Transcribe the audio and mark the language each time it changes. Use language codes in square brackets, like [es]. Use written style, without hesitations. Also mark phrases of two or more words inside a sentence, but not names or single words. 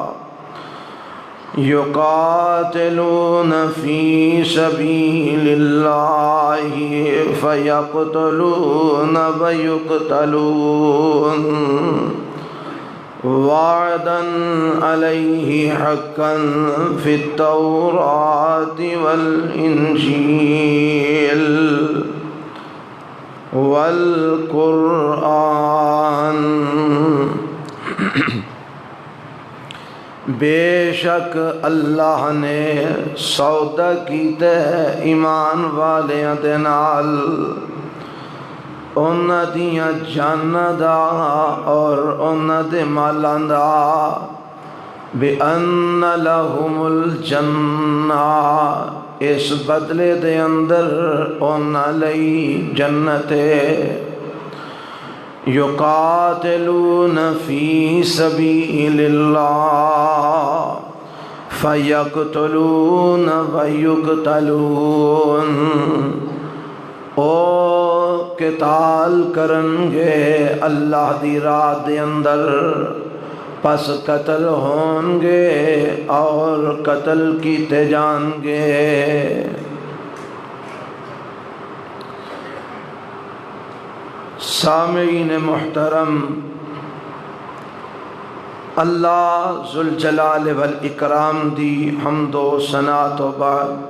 [ar] يقاتلون في سبيل الله فيقتلون ويقتلون وعدا عليه حقا في التوراة والإنجيل والقرآن. [pa] بے شک اللہ نے سودا کیتا ہے ایمان والیاں دے نال انہاں دیاں جاناں دا اور انہاں دے مالاں دا. [ar] بِأَنَّ لَهُمُ الْجَنَّةَ [pa] اس بدلے دے اندر انہاں لئی جنت ہے. [ar] يقاتلون في سبيل الله فيقتلون ويقتلون. [pa] او قتال کرنگے اللہ دی راہ دے اندر پس قتل ہونگے اور قتل کیتے جانگے. سامعین محترم، اللہ ذوالجلال والاکرام دی حمد و ثنا تو بعد